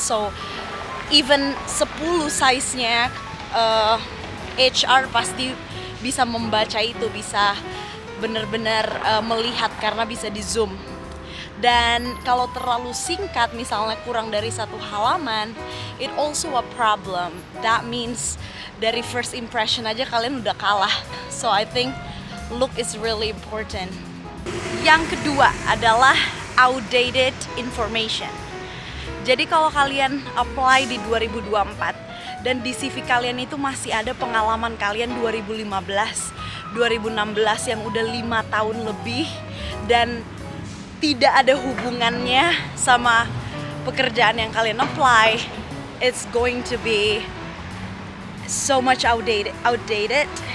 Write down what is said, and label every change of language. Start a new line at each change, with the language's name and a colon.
Indonesian: So even 10 size-nya HR pasti bisa membaca itu, bisa benar-benar melihat karena bisa di zoom. Dan kalau terlalu singkat, misalnya kurang dari 1 halaman,
English: it also a problem. That means
Indonesian: dari first impression aja kalian udah kalah.
English: So I think look is really important.
Indonesian: Yang kedua adalah outdated information. Jadi kalau kalian apply di 2024 dan di CV kalian itu masih ada pengalaman kalian 2015, 2016 yang udah 5 tahun lebih dan tidak ada hubungannya sama pekerjaan yang kalian apply,
English: it's going to be so much outdated.